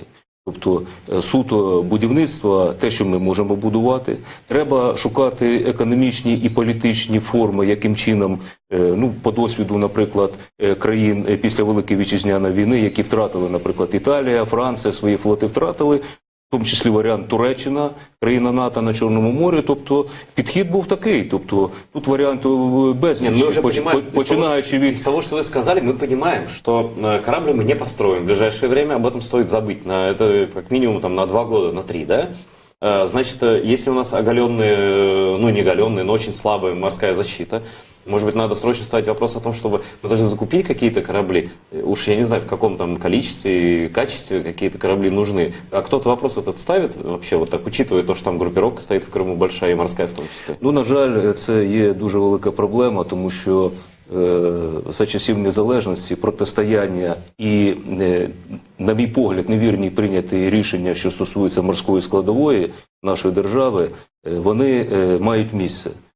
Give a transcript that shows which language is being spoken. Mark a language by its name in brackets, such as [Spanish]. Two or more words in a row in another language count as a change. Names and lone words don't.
[Ukrainian] Тобто суто будівництво, те, що ми можемо будувати, треба шукати економічні і політичні форми, яким чином, по досвіду, наприклад, країн після Великої Вітчизняної війни, які втратили, наприклад, Італія, Франція, свої флоти втратили, в тому числі варіант Туреччина, країна НАТО на Чорному морі, тобто підхід був такий, тобто тут варіантів безліч, починаючи від... [Russian] Из того, что вы сказали, мы понимаем, что корабль мы не построим в ближайшее время, об этом стоит забыть, это как минимум на 2 года, на 3, да? Значит, если у нас оголенная, не оголенная, но очень слабая морская защита, может быть, надо срочно ставить вопрос о том, чтобы мы должны закупить какие-то корабли. Уж я не знаю, в каком там количестве и качестве какие-то корабли нужны. А кто-то вопрос этот ставит вообще, вот так, учитывая то, что там группировка стоит в Крыму большая и морская в том числе? [Ukrainian] На жаль, це є дуже велика проблема, тому що за часів незалежності протистояння і, на мій погляд, невірні прийняті рішення, що стосуються морської складової нашої держави, вони мають місце.